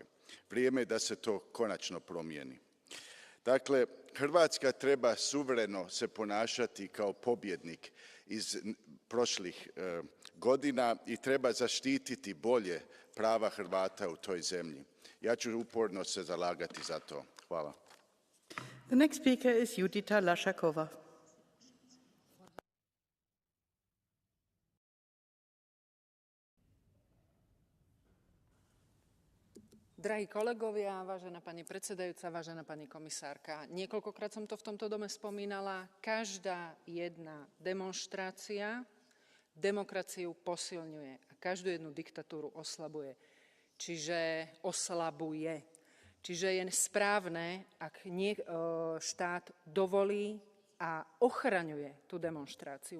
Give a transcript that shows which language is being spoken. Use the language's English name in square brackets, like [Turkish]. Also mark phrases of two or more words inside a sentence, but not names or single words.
[Croatian] Vrijeme je da se to konačno promijeni. Dakle, Hrvatska treba suvereno se ponašati kao pobjednik iz prošlih godina i treba zaštititi bolje prava Hrvata u toj zemlji. Ja ću uporno se zalagati za to. Hvala. [English] The next speaker is Judita Lashakova. [Slovak] Drahí kolegovia, vážená pani predsedajúca, vážená pani komisárka, niekoľkokrát som to v tomto dome spomínala, každá jedna demonštrácia demokraciu posilňuje a každú jednu diktatúru oslabuje. Čiže je správne, ak štát dovolí a ochraňuje tú demonštráciu.